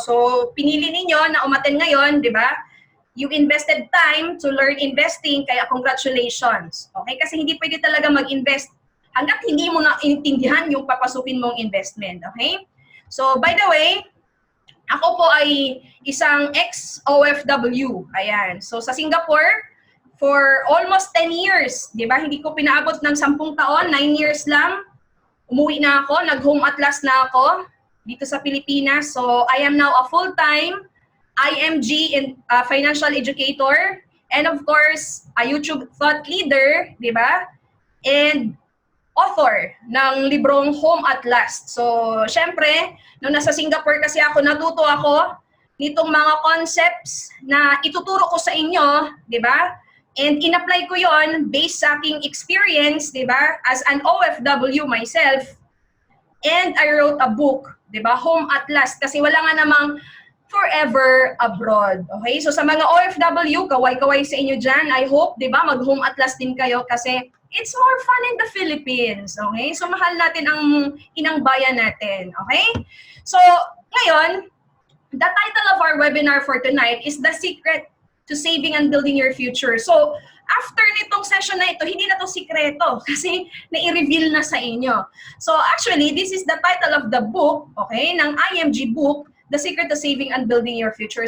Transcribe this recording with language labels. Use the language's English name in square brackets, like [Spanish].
[Filipino] So, pinili ninyo na umattend ngayon, di ba? [English] You invested time to learn investing, kaya congratulations. [Filipino] Okay? Kasi hindi pwede talaga mag-invest hanggat hindi mo na intindihan yung papasukin mong investment. Okay? So, by the way, ako po ay isang ex-OFW. Ayan. So, sa Singapore, for almost 10 years, di ba? Hindi ko pinaabot ng 10 taon, 9 years lang. Umuwi na ako, nag-home at last na ako dito sa Pilipinas. [English] So, I am now a full-time IMG and financial educator, and of course, a YouTube thought leader, di ba? [Filipino] And author ng librong Home at Last. So, syempre, nung nasa Singapore kasi ako, natuto ako nitong mga concepts na ituturo ko sa inyo, di ba? And in-apply ko yon based sa aking experience, di ba? [English] As an OFW myself. And I wrote a book, di ba? Home at Last. [Filipino] Kasi wala nga namang forever abroad. Okay? So sa mga OFW, kaway-kaway sa inyo dyan. I hope, di ba, mag-home at last din kayo kasi [English] it's more fun in the Philippines. [Filipino] Okay? So mahal natin ang inang bayan natin. Okay? [English] So ngayon, the title of our webinar for tonight is The Secret to Saving and Building Your Future. [Filipino] So after nitong session na ito, hindi na to sikreto kasi na-i-reveal na sa inyo. [English] So actually, this is the title of the book, okay, ng IMG book, The Secret to Saving and Building Your Future.